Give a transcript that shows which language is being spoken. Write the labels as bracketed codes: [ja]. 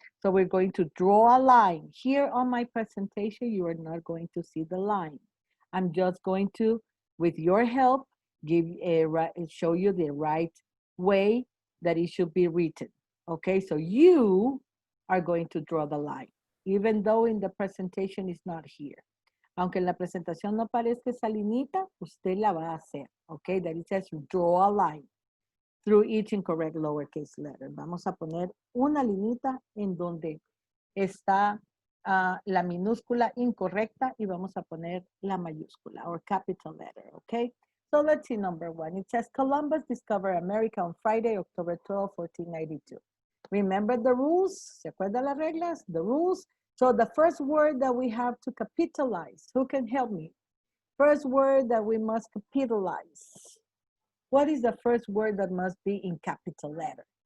[en] So we're going to draw a line. Here on my presentation, you are not going to see the line. I'm just going to, with your help, show you the right way that it should be written. Okay, so you are going to draw the line, even though in the presentation it's not here. [es] Aunque en la presentación no parezca esa linita, usted la va a hacer. [en] Okay, that it says draw a line through each incorrect lowercase letter. [es] Vamos a poner una linita en donde está la minúscula incorrecta y vamos a poner la mayúscula [en] or capital letter, [es] okay? [en] So let's see number 1. It says Columbus discovered America on Friday, October 12, 1492. Remember the rules? [es] ¿Se acuerdan las reglas? [en] The rules. So the first word that we have to capitalize, who can help me? First word that we must capitalize. What is the first word that must be in capital letter?